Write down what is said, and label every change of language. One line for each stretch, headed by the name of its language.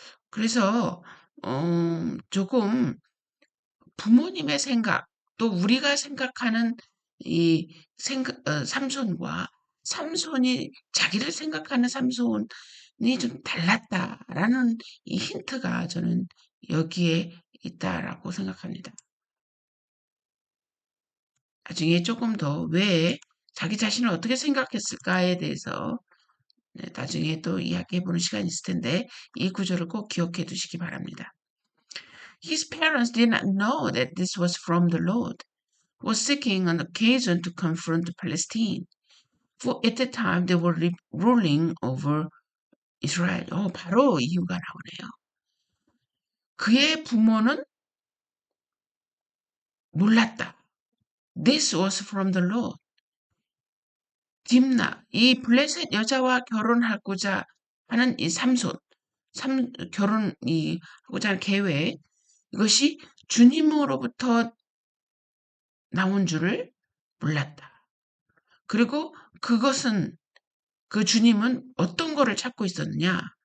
Korean: 그래서 조금 부모님의 생각, 또 우리가 생각하는 이 삼손과 삼손이 자기를 생각하는 삼손이 좀 달랐다라는 이 힌트가 저는 여기에 있다라고 생각합니다. 나중에 조금 더 왜 자기 자신을 어떻게 생각했을까에 대해서 나중에 또 이야기해보는 시간이 있을 텐데 이 구조를 꼭 기억해 두시기 바랍니다.
English: His parents did not know that this was from the Lord, was seeking an occasion to confront Palestine. For at the time they were ruling over Israel.
Korean: 바로 이유가 나오네요. 그의 부모는 몰랐다.
English: This was from the Lord.
Korean: 딥나, 이 블레셋 여자와 결혼하고자 하는 이 삼손, 결혼이 하고자 하는 계획, 이것이 주님으로부터 나온 줄을 몰랐다. 그리고 그것은 그 주님은 어떤 거를 찾고 있었느냐?